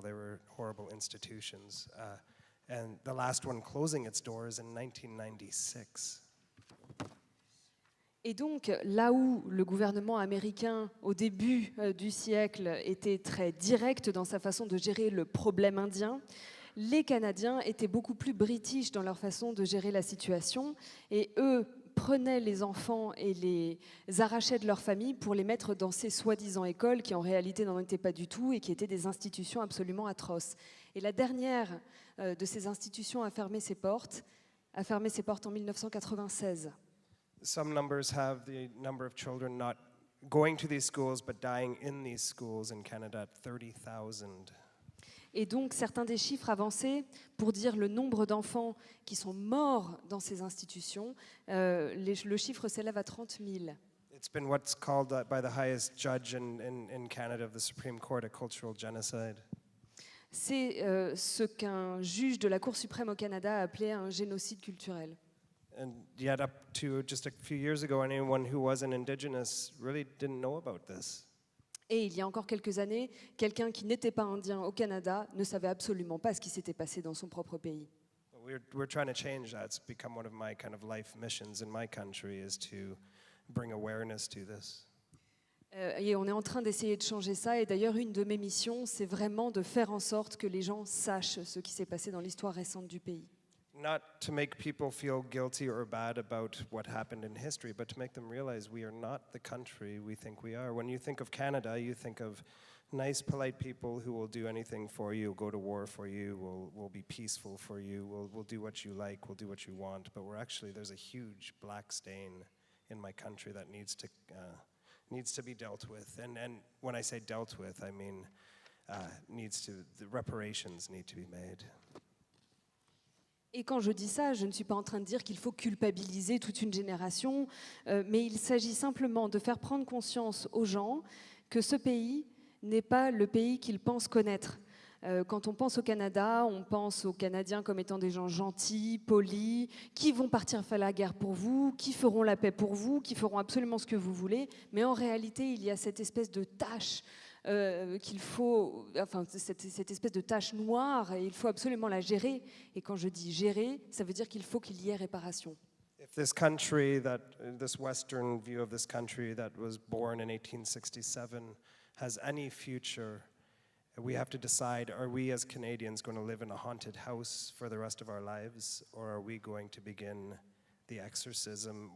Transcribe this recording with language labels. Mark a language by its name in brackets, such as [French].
[English] They were horrible institutions. And the last one closing its doors in 1996. [French] Et donc, là où le gouvernement américain, au début du siècle, était très direct dans sa façon de gérer le problème indien, les Canadiens étaient beaucoup plus british dans leur façon de gérer la situation. Et eux prenaient les enfants et les arrachaient de leur famille pour les mettre dans ces soi-disant écoles qui, en réalité, n'en étaient pas du tout et qui étaient des institutions absolument atroces. Et la dernière de ces institutions a fermé ses portes en 1996. [English] Some numbers have the number of children not going to these schools but dying in these schools in Canada at 30,000. [French] Et donc, certains des chiffres avancés pour dire le nombre d'enfants qui sont morts dans ces institutions, le chiffre s'élève à 30 000. [English] It's been what's called by the highest judge in Canada of the Supreme Court a cultural genocide. [French] C'est ce qu'un juge de la Cour suprême au Canada a appelé un génocide culturel. [English] And yet up to just a few years ago, anyone who wasn't Indigenous really didn't know about this. [French] Et il y a encore quelques années, quelqu'un qui n'était pas indien au Canada ne savait absolument pas ce qui s'était passé dans son propre pays. [English] We're trying to change that. It's become one of my kind of life missions in my country is to bring awareness to this. [French] Et on est en train d'essayer de changer ça. Et d'ailleurs, une de mes missions, c'est vraiment de faire en sorte que les gens sachent ce qui s'est passé dans l'histoire récente du pays. [English] Not to make people feel guilty or bad about what happened in history, but to make them realize we are not the country we think we are. When you think of Canada, you think of nice, polite people who will do anything for you, go to war for you, will be peaceful for you, will do what you like, will do what you want. But there's a huge black stain in my country that needs to be dealt with. And when I say dealt with, I mean the reparations need to be made. [French] Et quand je dis ça, je ne suis pas en train de dire qu'il faut culpabiliser toute une génération, mais il s'agit simplement de faire prendre conscience aux gens que ce pays n'est pas le pays qu'ils pensent connaître. Quand on pense au Canada, on pense aux Canadiens comme étant des gens gentils, polis, qui vont partir faire la guerre pour vous, qui feront la paix pour vous, qui feront absolument ce que vous voulez. Mais en réalité, il y a cette espèce de tâche qu'il faut, enfin cette espèce de tache noire, et il faut absolument la gérer. Et quand je dis gérer, ça veut dire qu'il faut qu'il y ait réparation. [English] If this country, this Western view of this country that was born in 1867 has any future, we have to decide, are we as Canadians going to live in a haunted house for the rest of our lives, or are we going to begin the exorcism?